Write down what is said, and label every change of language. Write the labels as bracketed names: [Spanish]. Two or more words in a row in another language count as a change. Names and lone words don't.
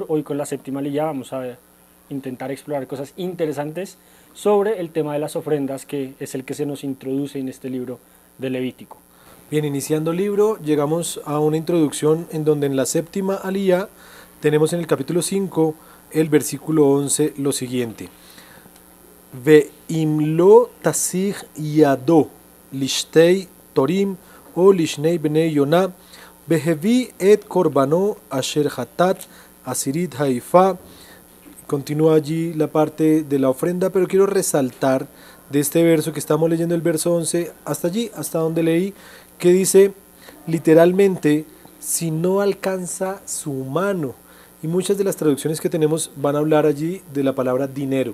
[Spanish] Hoy con la séptima aliyá vamos a intentar explorar cosas interesantes sobre el tema de las ofrendas, que es el que se nos introduce en este libro de Levítico. Bien, iniciando el libro, llegamos a una introducción en donde en la séptima aliyá tenemos en el capítulo 5, el versículo 11, lo siguiente. [Hebrew] ואם לא תשיג ידו לשתי תרים או לשני בני יונה והביא את קרבנו אשר חטא עשירית האיפה. [Spanish] Continúa allí la parte de la ofrenda, pero quiero resaltar de este verso que estamos leyendo, el verso 11, hasta allí, hasta donde leí, que dice literalmente, si no alcanza su mano. Y muchas de las traducciones que tenemos van a hablar allí de la palabra dinero.